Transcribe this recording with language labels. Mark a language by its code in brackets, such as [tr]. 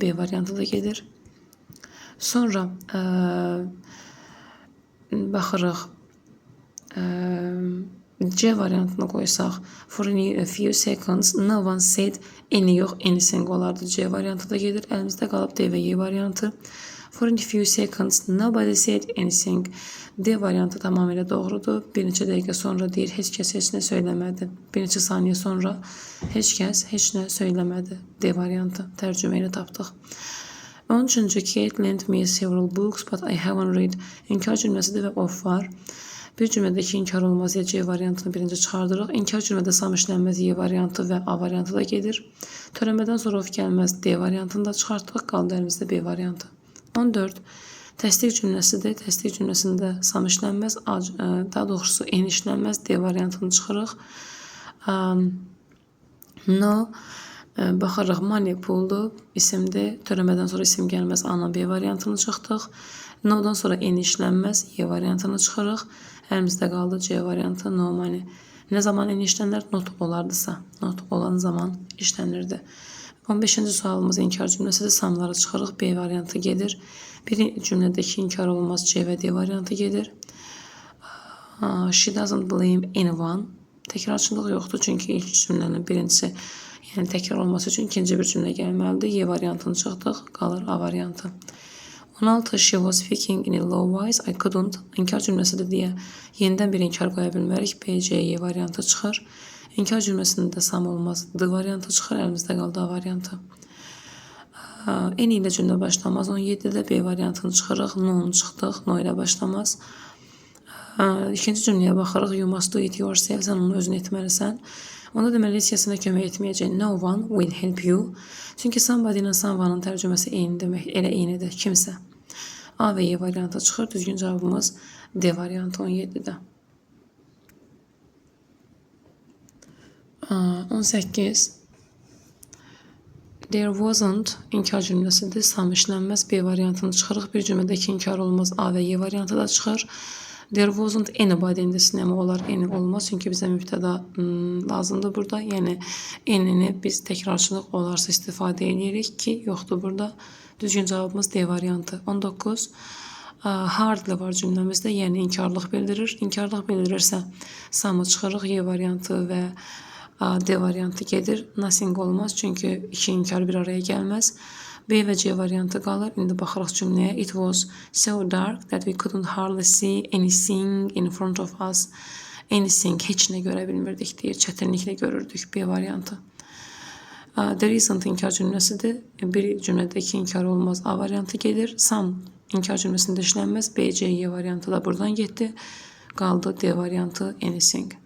[az] B variantı da gedir. Sonra baxırıq C variantını qoysaq [en] for a few seconds no one said any [az] yox anything olardı. C variantı da gedir. Əlimizdə qalıb D və Y variantı. [en] For a few seconds nobody said anything. [az] D variantı tamamilə doğrudur. Bir neçə dəqiqə sonra deyir heç kəs heç nə söyləmədi. Bir neçə saniyə sonra heç kəs heç nə söyləmədi. D variantı tərcümə ilə tapdıq. 13. [en] Kate lent me several books but I haven't read. [az] İnkar cümləsidir və of var. Bir cümlədəki inkar olmaz ya C variantını birinci çıxardırıq. İnkar cümlədə sam işlənməz Y variantı və A variantı da gedir. Törənmədən sonra of gəlməz D variantını da çıxartdıq. Qaldı əlimizdə B variantı. 14. Təsdiq cümləsidir. Təsdiq cümləsində sam işlənməz, daha doğrusu N işlənməz D variantını çıxırıq. No, baxırıq money puldur, isimdir. Törənmədən sonra isim gəlməz, A-la B variantını çıxdıq. No-dan sonra N işlənməz, Y variantını çıxırıq. Əlimizdə qaldı C variantı, no money. Nə zaman N işlənər? Not olardısa. Not olan zaman işlənirdi. 15-ci sualımız inkar cümləsidir. Samları çıxırıq. B variantı gedir. Bir cümlədəki inkar olmaz C və D variantı gedir. [en] She doesn't blame anyone. [az] Təkrarçılıq yoxdur, çünki ilk cümlənin birincisi, yəni təkrar olması üçün ikinci bir cümlə gəlməlidir. Y variantını çıxdıq, qalır A variantı. 16. [en] She was speaking in a low voice, I couldn't. [az] İnkar cümləsidir deyə yenidən bir inkar qoya bilmərik. B, C, Y variantı çıxır. İnkar cümləsində sam olmaz, D variantı çıxır. Əlimizdə qaldı A variantı. N ilə cümlə başlamaz. 17-də B variantını çıxırıq. No-nu çıxdıq. No ilə başlamaz. İkinci cümləyə baxırıq. [en] You must do it yourself. [az] Sən onu özün etməlisən. Onda deməli heç kəsinə kömək etməyəcək. [en] No one will help you. [az] Çünki somebody ilə someone'ın tərcüməsi eyni demək. Elə eynidir. Kimsə. A və Y variantı çıxır. Düzgün cavabımız D variantı 17-də. 18. There wasn't inkar cümləsidir. Sam işlənməz. B variantını çıxırıq. Bir cümlədəki inkar olmaz. A və Y variantı da çıxır. [en] There wasn't anybody- [az] ində sinəmə olar, any olmaz. Çünki bizə mübtəda lazımdır burada. Yəni, any-ni biz təkrarçılıq olarsa istifadə edirik ki, yoxdur burada. Düzgün cavabımız D variantı. 19. Hardly var cümləmizdə, yəni inkarlıq bildirir. İnkarlıq bildirirsə, samı çıxırıq. Y variantı və D variantı gedir. Nothing olmaz, çünki iki inkar bir araya gəlməz. B və C variantı qalır. İndi baxırıq cümləyə. [en] It was so dark that we couldn't hardly see anything in front of us. [az] Anything, heç nə görə bilmirdik deyir. Çətinliklə görürdük. B variantı. There isn't inkar cümləsidir. Bir cümlədəki inkar olmaz. A variantı gedir. Some inkar cümləsində işlənməz. B, C, Y variantı da buradan getdi. Qaldı D variantı anything.